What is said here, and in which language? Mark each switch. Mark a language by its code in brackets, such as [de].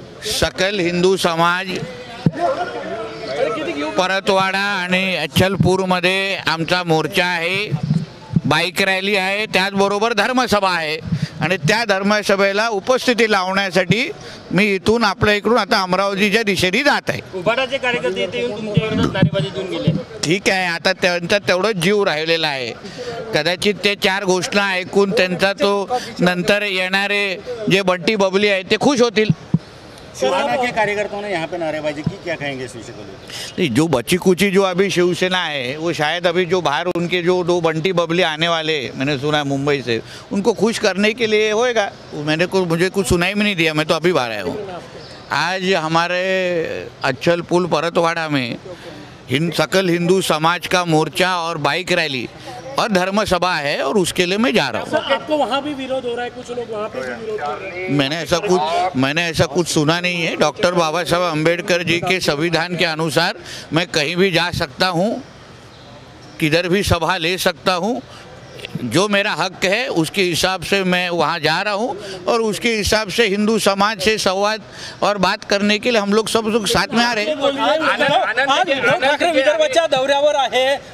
[mr] सकल हिंदू समाज परतवाडा आणि अचलपूरमध्ये आमचा मोर्चा आहे, बाईक रॅली आहे, त्याचबरोबर धर्मसभा आहे आणि त्या धर्मसभेला उपस्थिती लावण्यासाठी मी इथून आपल्या इकडून आता अमरावतीच्या दिशेने जात आहे। उभाटाचे कार्यकर्ते इथे येऊन तुमच्या विरोधात नारेबाजी देऊन गेले। ठीक आहे, आता त्यांचा तेवढंच जीव राहिलेला आहे। कदाचित ते चार घोषणा ऐकून त्यांचा तो नंतर येणारे जे बंटी बबली आहे ते खुश होतील। [hi] शिवसेना के कार्यकर्ताओं ने यहाँ पे नारेबाजी की, क्या कहेंगे इस विषय को लेकर? जो बची कुची जो अभी शिवसेना है वो शायद अभी जो बाहर उनके जो दो बंटी बबली आने वाले मैंने सुना है मुंबई से, उनको खुश करने के लिए होएगा। मुझे कुछ सुनाई भी नहीं दिया, मैं तो अभी बाहर आया हूँ। आज हमारे अचलपुर परतवाड़ा में सकल हिंदू समाज का मोर्चा और बाइक रैली और धर्म सभा है और उसके लिए मैं जा रहा हूँ। आपको वहाँ भी विरोध हो रहा है, कुछ लोग वहाँ पे भी विरोध कर रहे हैं। मैंने ऐसा कुछ सुना नहीं है। डॉक्टर बाबा साहब अम्बेडकर जी के संविधान के अनुसार मैं कहीं भी जा सकता हूँ, किधर भी सभा ले सकता हूँ। जो मेरा हक है उसके हिसाब से मैं वहाँ जा रहा हूँ और उसके हिसाब से हिंदू समाज से संवाद और बात करने के लिए हम लोग सब लोग साथ में आ रहे हैं। [mr] विदर्भाच्या दौऱ्यावर आहे,